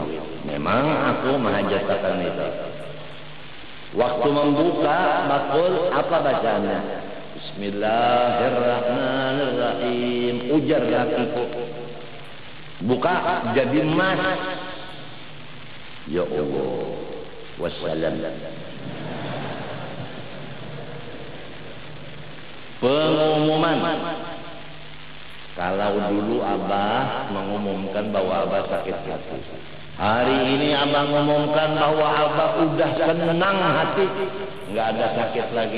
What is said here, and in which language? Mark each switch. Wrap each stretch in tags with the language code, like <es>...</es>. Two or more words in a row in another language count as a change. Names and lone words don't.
<id>Memang aku mahajatakan itu. Waktu membuka bakul, apa bacaannya? Bismillahirrahmanirrahim.</id> <bjn>Ujar lakiku. Buka jadi emas.</bjn> <ar>يا الله. والسلام.</ar> <id>Pengumuman. Kalau dulu Abah mengumumkan bahwa Abah sakit hati, hari ini Abah mengumumkan bahwa Abah udah senang hati, nggak ada sakit lagi.</id>